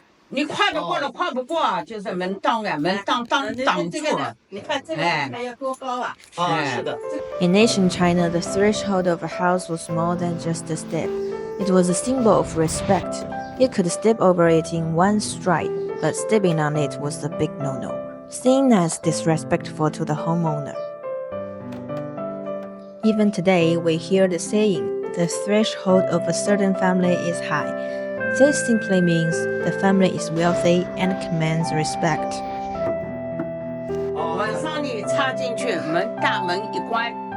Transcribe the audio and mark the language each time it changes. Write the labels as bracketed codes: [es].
[zh] 你跨得过了，跨不过，就是门当啊，门当挡住了。你看这个还要多高啊？是的。 [en] In ancient China, the threshold of a house was more than just a step. It was a symbol of respect. You could step over it in one stride, but stepping on it was a big no-no, seen as disrespectful to the homeowner. Even today, we hear the saying, the threshold of a certain family is high. This simply means the family is wealthy and commands respect. [zh] 晚上你插进去，大门一关。